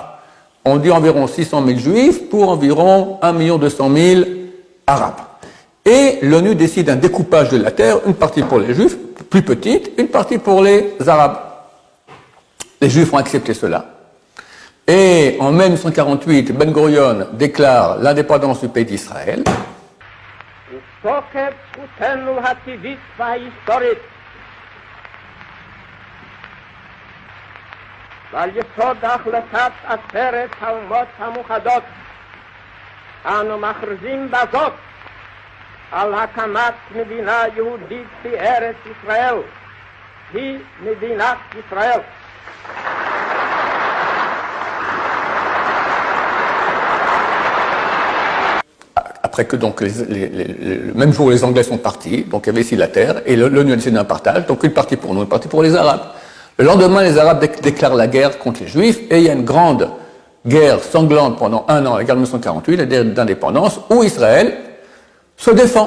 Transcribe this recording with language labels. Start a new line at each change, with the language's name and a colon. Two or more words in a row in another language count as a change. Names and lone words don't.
French: On dit environ 600 000 juifs pour environ 1 200 000 arabes. Et l'ONU décide un découpage de la terre, une partie pour les juifs, plus petite, une partie pour les arabes. Les juifs ont accepté cela. Et en mai 1948, Ben Gurion déclare l'indépendance du pays d'Israël.
Hebrew: ועל יסוד החלטת עצרת האומות המאוחדות אנו מכריזים בזאת על הקמת מדינה יהודית בארץ ישראל, היא מדינת ישראל.
French: Après que donc le même jour les Anglais sont partis, donc il y avait ici la terre, et l'ONU a décidé un partage, donc une partie pour nous, une partie pour les Arabes. Le lendemain, les Arabes déclarent la guerre contre les Juifs, et il y a une grande guerre sanglante pendant un an, la guerre de 1948, la guerre d'indépendance, où Israël se défend.